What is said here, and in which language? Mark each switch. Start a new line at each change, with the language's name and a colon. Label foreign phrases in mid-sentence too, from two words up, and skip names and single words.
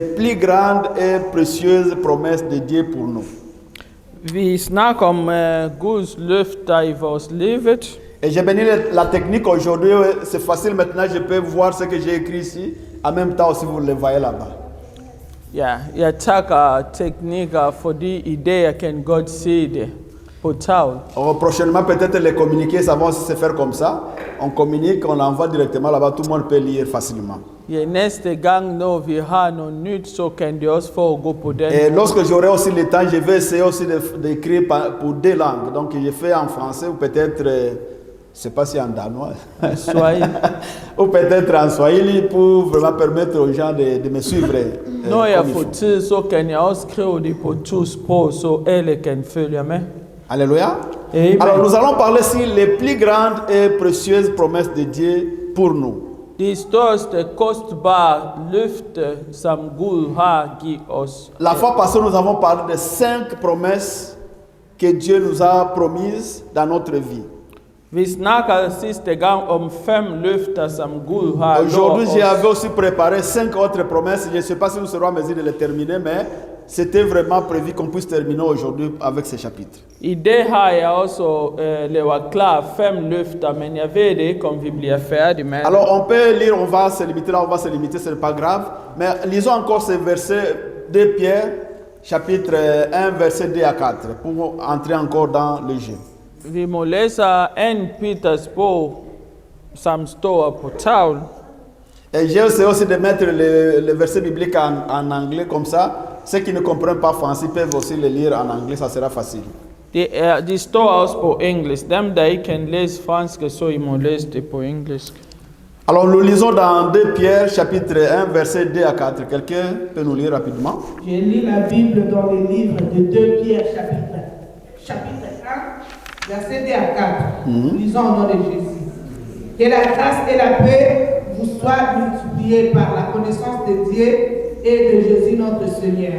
French: plus grande et précieuse promesse de Dieu pour nous.
Danish: Vi snakker om Guds løfter i vores livet.
French: Et j'ai béni la technique aujourd'hui, c'est facile maintenant, je peux voir ce que j'ai écrit ici. En même temps aussi, vous le voyez là-bas.
Danish: Ja, jeg takker teknikker, fordi i det jeg kan godt se det på tavlen.
French: Prochainement, peut-être les communiqués, ça va se faire comme ça. On communique, on l'envoie directement là-bas, tout le monde peut lire facilement.
Danish: Ja, næste gang, når vi har noget nyt, så kan det også foregå på den.
French: Et lorsque j'aurai aussi le temps, je vais essayer aussi d'écrire pour deux langues. Donc, je fais en français ou peut-être, je ne sais pas si en danois, ou peut-être en swahili pour vraiment permettre aux gens de me suivre.
Danish: Når jeg får tid, så kan jeg også skrive det på 2 sprog, så alle kan følge med.
French: Alléluia. Amen. Alors, nous allons parler sur les plus grandes et précieuses promesses de Dieu pour nous.
Danish: De største kostbare løfte, som Gud har givet os.
French: La fois passée, nous avons parlé de 5 promesses que Dieu nous a promises dans notre vie.
Danish: Vi snakker sidste gang om 5 løfter, som Gud har
French: Aujourd'hui,
Danish: lovet os.
French: j'avais aussi préparé 5 autres promesses. Je ne sais pas si nous serons en mesure de les terminer, mais c'était vraiment prévu qu'on puisse terminer aujourd'hui avec ces chapitres.
Danish: I det har jeg også lavet klar 5 løfter, men jeg ved ikke, om vi bliver færdige med det.
French: Alors, on peut lire, on va se limiter là, on va se limiter, ce n'est pas grave. Mais lisons encore ce verset de Pierre, chapitre 1, verset 2 à 4, pour entrer encore dans le jeu.
Danish: Vi må læse 1 Peters bog, som står på tavlen.
French: Et j'ai essayé aussi de mettre le verset biblique en anglais comme ça. Ceux qui ne comprennent pas français peuvent aussi le lire en anglais, ça sera facile.
Danish: De står også på engelsk. Dem, der ikke kan læse fransk, så I må læse det på engelsk.
French: Alors nous lisons dans 2 Pierre, chapitre 1, verset 2 à 4. Quelqu'un peut nous lire rapidement? Je lis la Bible dans le livre de 2 Pierre, chapitre 1, verset 2 à 4. Lisons au nom de Jésus. Que la grâce et la paix vous soient multipliées par la connaissance de Dieu et de Jésus notre Seigneur.